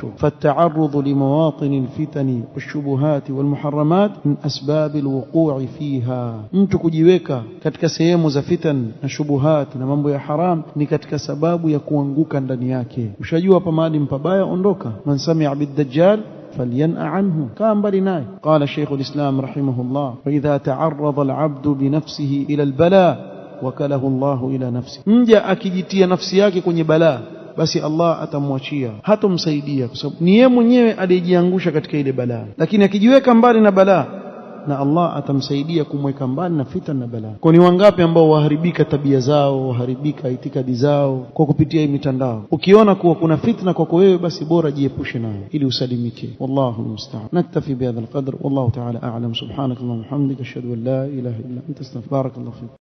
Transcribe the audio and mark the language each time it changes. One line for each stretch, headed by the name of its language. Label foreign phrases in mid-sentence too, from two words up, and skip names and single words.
Arabic: فالتعرض لمواطن الفتن والشبهات والمحرمات من أسباب الوقوع فيها,
Swahili: mtu kujiweka katika sehemu za fitan na shubuhat na mambo ya haram ni katika sababu ya kuanguka ndani yake. Ushajua hapa mahali mpabaya, ondoka.
Arabic: من سمع بالدجال فلينأ عنه,
Swahili: kaa mbali naye.
Arabic: قال شيخ الإسلام رحمه الله فإذا تعرض العبد بنفسه إلى البلاء وكله الله إلى نفسه,
Swahili: mja akijitia nafsi yake kwenye balaa, basi Allah atamwachia, hatomsaidia, kwa sababu ni yeye mwenyewe aliyejiangusha katika ile balaa. Lakini akijiweka mbali na balaa, na Allah atamsaidia kumweka mbali na fitna na balaa. Kwa ni wangapi ambao waharibika tabia zao, waharibika itikadi zao kwa kupitia hii mitandao? Ukiona kuwa kuna fitna kwako wewe, basi bora jiepushe nayo ili usalimike.
Arabic: والله المستعان. نكتفي بهذا القدر والله تعالى أعلم سبحانك اللهم وبحمدك أشهد أن لا إله إلا أنت أستغفرك وأتوب إليك.